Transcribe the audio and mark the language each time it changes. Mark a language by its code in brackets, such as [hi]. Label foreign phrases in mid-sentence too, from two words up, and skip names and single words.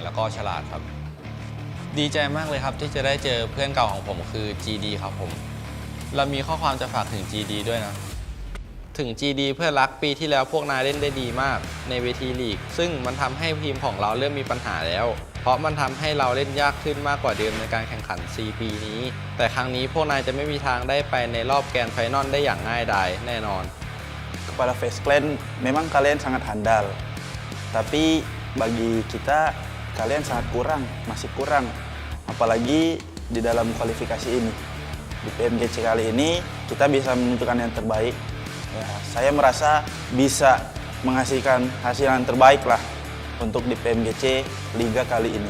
[th] แล้วก็ฉลาดครับดีใจมากเลยครับที่จะได้เจอเพื่อนเก่าของผมคือ GD ครับผมเรามีข้อความจะฝากถึง GD ด้วยนะถึง GD เพื่อนรักปีที่แล้วพวกนายเล่นได้ดีมากในเวทีลีกซึ่งมันทำให้ทีมของเราเริ่มมีปัญหาแล้วเพราะมันทำให้เราเล่นยากขึ้นมากกว่าเดิมในการแข่งขัน 4 ปีนี้แต่ครั้งนี้พวกนายจะไม่มีทางได้ไปในรอบ [en] grand final [th] ได้อย่างง่ายดายแน่นอน [id] Kepada Face Clan, memang kalian sangat handal. Tapi bagi kita, kalian sangat kurang, masih kurang. Apalagi di dalam kualifikasi ini. Di PMGC kali ini, kita bisa menunjukkan yang terbaik. Ya, saya merasa bisa menghasilkan hasil yang terbaik lah untuk di PMGC Liga kali ini.